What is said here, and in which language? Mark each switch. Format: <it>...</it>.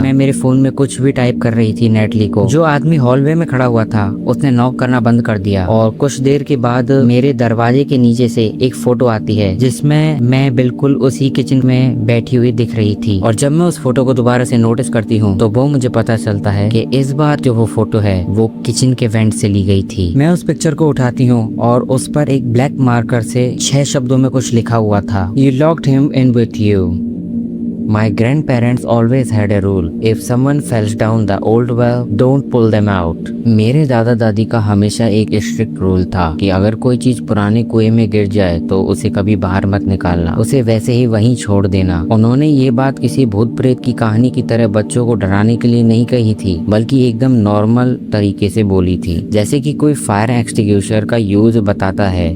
<hi>मैं मेरे फोन में कुछ भी टाइप कर रही थी नेटली को। जो आदमी हॉलवे में खड़ा हुआ था उसने नॉक करना बंद कर दिया और कुछ देर के बाद मेरे दरवाजे के नीचे से एक फोटो आती है जिसमें मैं बिल्कुल उसी किचन में बैठी हुई दिख रही थी। और जब मैं उस फोटो को दोबारा से नोटिस करती हूँ तो वो मुझे पता चलता है कि इस बार जो वो फोटो है वो किचन के वेंट से ली गई थी। मैं उस पिक्चर को उठाती हूँ और उस पर एक ब्लैक मार्कर से 6 शब्दों में कुछ लिखा हुआ था।</hi> <en>You locked him in with you. My grandparents always had a rule. If someone falls down the old well, don't pull them out.</en> <hi>मेरे दादा दादी का हमेशा एक स्ट्रिक्ट रूल था कि अगर कोई चीज पुराने कुएं में गिर जाए तो उसे कभी बाहर मत निकालना, उसे वैसे ही वहीं छोड़ देना। उन्होंने ये बात किसी भूत प्रेत की कहानी की तरह बच्चों को डराने के लिए नहीं कही थी बल्कि एकदम नॉर्मल तरीके से बोली थी, जैसे कि कोई फायर एक्सटिंग्विशर का यूज बताता है।</hi>